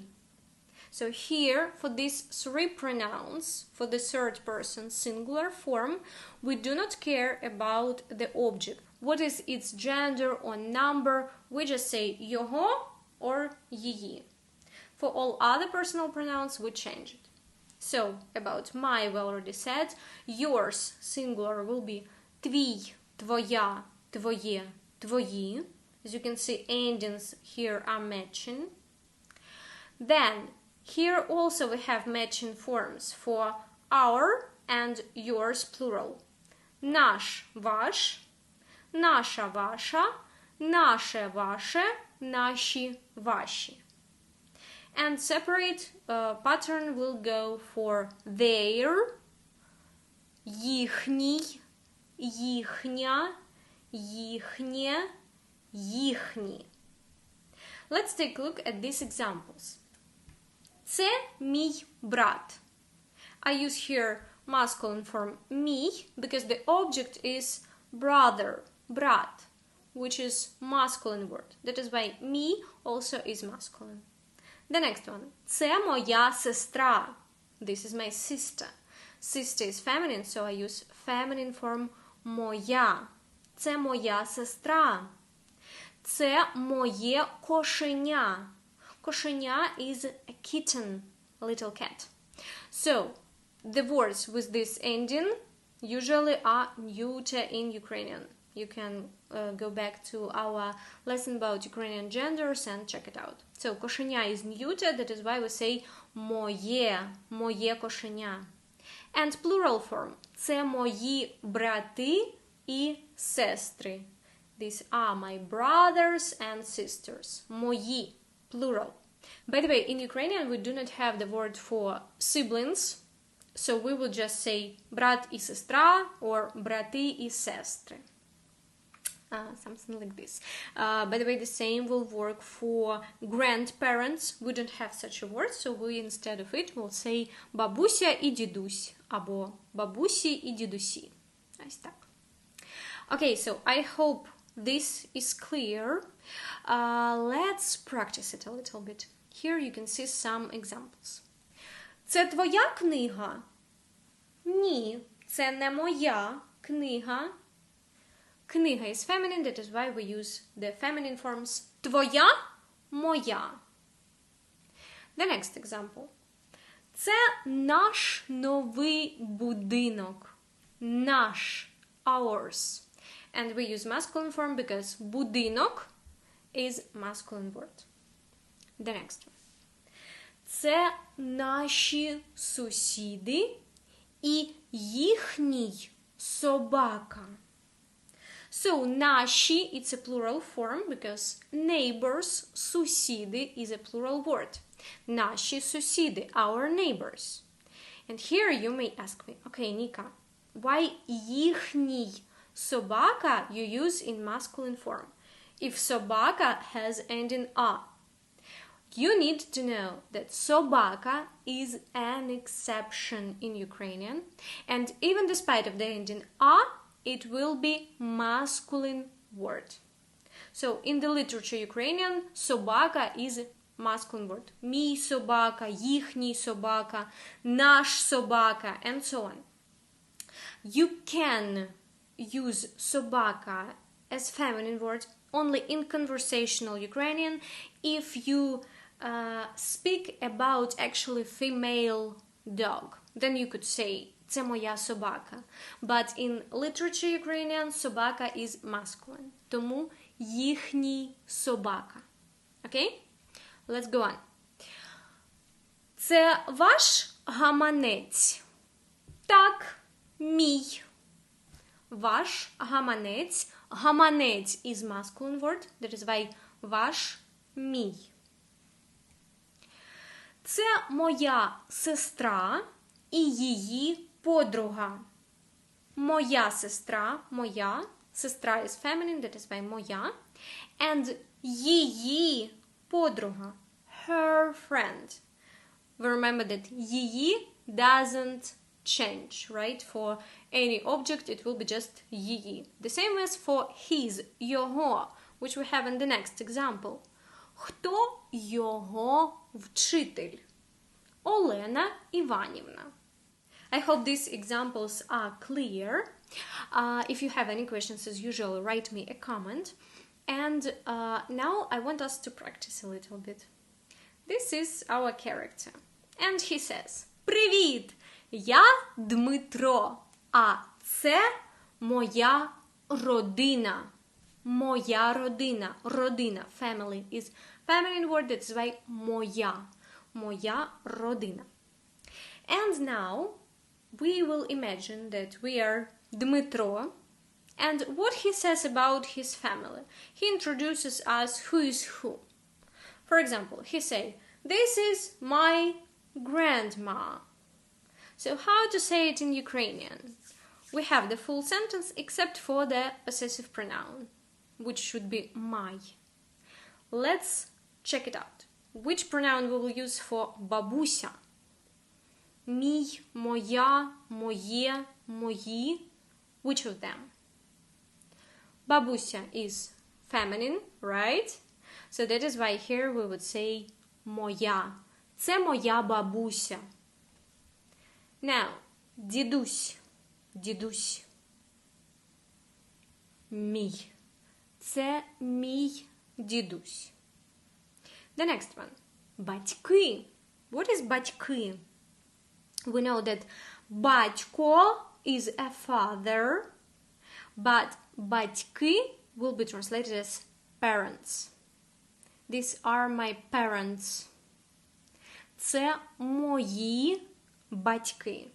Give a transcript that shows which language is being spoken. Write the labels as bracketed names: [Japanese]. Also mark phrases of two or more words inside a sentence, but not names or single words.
[English] So here, for these 3 pronouns, for the third person singular form, we do not care about the object. What is its gender or number? We just say його or її. For all other personal pronouns, we change it. So, about my, we already said. Yours, singular, will be [Ukrainian] твій, твоя, твоє, твої. [English] As you can see, endings here are matching. Then, here also we have matching forms for our and yours, plural. [Ukrainian] Наш, ваш, наша, ваша, наше, ваше, наші, ваші. [English] And separate pattern will go for their, [Ukrainian] їхній, їхня, їхнє, їхні. [English] Let's take a look at these examples. [Ukrainian] Це мій брат. [English] I use here masculine form мій because the object is brother, брат, which is masculine word. That is why мій also is masculine. The next one. [Ukrainian] Це моя сестра. [English] This is my sister. Sister is feminine, so I use feminine form моя. [Ukrainian] Це моя сестра. Це моє кошеня. [English] Кошеня is a kitten, a little cat. So, the words with this ending usually are neuter in Ukrainian. You can go back to our lesson about Ukrainian genders and check it out. So, кошеня is neuter, that is why we say [Ukrainian] моє, моє кошеня. [English] And plural form. [Ukrainian] Це мої брати і сестри. [English] These are my brothers and sisters. Мої, plural. By the way, in Ukrainian we do not have the word for siblings, so we will just say [Ukrainian] брат і сестра [English] or [Ukrainian] брати і сестри. [English] Something like this. By the way, the same will work for grandparents. We don't have such a word, so we instead of it will say [Ukrainian] бабуся і дідусь або бабусі і дідусі. Ось так. [English] Okay, so I hope this is clear. Let's practice it a little bit. Here you can see some examples. [Ukrainian] Це твоя книга? Ні, це не моя книга. [English] Книга is feminine, that is why we use the feminine forms [Ukrainian] твоя, моя. [English] The next example. [Ukrainian] Це наш новий будинок. Наш, [English] ours. And we use masculine form because будинок is masculine word. The next one. [Ukrainian] Це наші сусіди і їхній собака. [English] So, наші, it's a plural form because neighbors, сусіди, is a plural word. [Ukrainian] Наші сусіди, [English] our neighbors. And here you may ask me, okay, Nika, why [Ukrainian] їхній собака [English] you use in masculine form? If собака has ending a. You need to know that собака is an exception in Ukrainian, and even despite of the ending a, it will be masculine word. So in the literature Ukrainian, собака is masculine word. [Ukrainian] Мій собака, їхній собака, наш собака, [English] and so on. You can use собака as feminine word only in conversational Ukrainian if you speak about actually female dog. Then you could say [Ukrainian] це моя собака. [English] But in literature Ukrainian, собака is masculine. [Ukrainian] Тому їхній собака. [English] Okay? Let's go on. [Ukrainian] Це ваш гаманець? Так, мій. Ваш гаманець. [English] Гаманець is masculine word. That is why [Ukrainian] ваш, мій. Це моя сестра і її подруга. Моя сестра, моя. [English] Сестра is feminine, that is why моя. And [Ukrainian] її подруга. [English] Her friend. We remember that її doesn't change, right? For any object it will be just її. The same as for his, його, which we have in the next example. [Ukrainian] Хто його вчитель? Олена Іванівна. [English] I hope these examples are clear. If you have any questions, as usual, write me a comment. And now I want us to practice a little bit. This is our character. And he says, [Ukrainian] Привіт! Я Дмитро, а це моя родина. Моя родина. Родина, [English] family, is feminine word, that's why моя. [Ukrainian] Моя родина. [English] And now we will imagine that we are Dmitro, and what he says about his family. He introduces us who is who. For example, he say, this is my grandma. So how to say it in Ukrainian? We have the full sentence except for the possessive pronoun, which should be my. Let's check it out. Which pronoun we will use for бабуся? [Ukrainian] Мій, моя, моє, мої. [English] Which of them? Бабуся is feminine, right? So that is why here we would say моя. [Ukrainian] Це моя бабуся. Now, дідусь. Дідусь. Мій. Це мій дідусь. [English] The next one. Батьки. What is батьки? We know that батько is a father, but батьки will be translated as parents. These are my parents. [Ukrainian] Це мої батьки.